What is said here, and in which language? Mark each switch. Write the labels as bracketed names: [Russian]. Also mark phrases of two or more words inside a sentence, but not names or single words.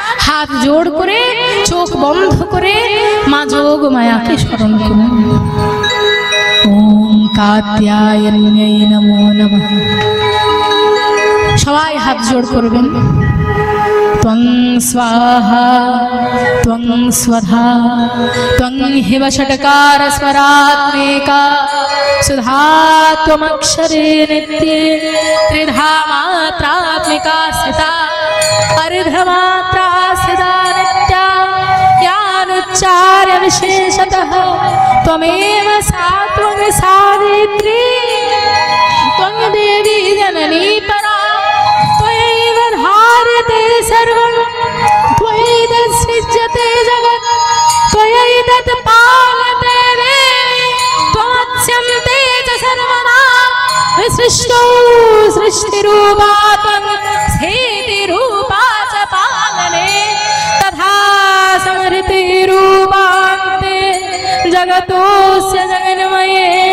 [Bangla] হাত জোড় করে চোখ বন্ধ করে মা যোগ মায়াকে স্মরণ করুন। [Sanskrit] ওম কাত্যায়ন্যৈ নমো নমঃ। [Bangla] সবাই হাত জোড় করবেন। [Sanskrit] ত্বং স্বাহা ত্বং স্বধা ত্বং হিব ষটকার স্বরাত্মিকা সুধা ত্বমক্ষরে নিত্যে ত্রিধা মাত্রাত্মিকা স্थिता अर्धमात्रा स्थिता नित्या यानुच्चार्य विशेषतः त्वमेव सा त्वं सावित्री त्वं देवी जननी परा त्वयैव धार्यते सर्वं त्वयैतत् सृज्यते जगत् त्वयैतत् पाल्यते देवी त्वमच्यन्ते च सर्वदा विसृष्टौ सृष्टिरूपा त्वं स्थितिरूपा च पालने तथा समृतिरूपान्ते जगतोऽस्य जगन्मये